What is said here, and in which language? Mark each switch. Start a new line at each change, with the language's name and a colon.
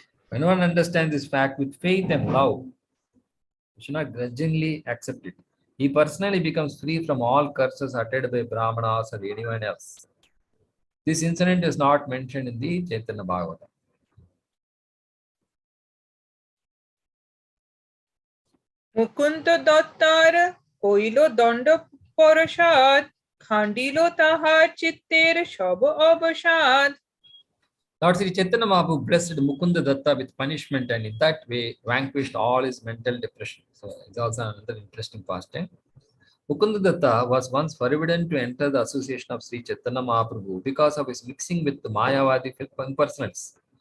English: When one understands this fact with faith and love, we should not grudgingly accept it. He personally becomes free from all curses uttered by Brahmanas or anyone else. This incident is not mentioned in the Chaitanya Bhagavata.
Bangla: Mukunda দত্তার হইল দণ্ড পরশাদ খান্ডিল তাহার চিত্তের সব অবসাদ।
English: Lord Sri Chaitanya Mahaprabhu blessed Mukunda Datta with punishment and in that way vanquished all his mental depression. So it's also another interesting pastime. Mukunda Datta was once forbidden to enter the association of Sri Chaitanya Mahaprabhu because of his mixing with the Mayavadi impersonals.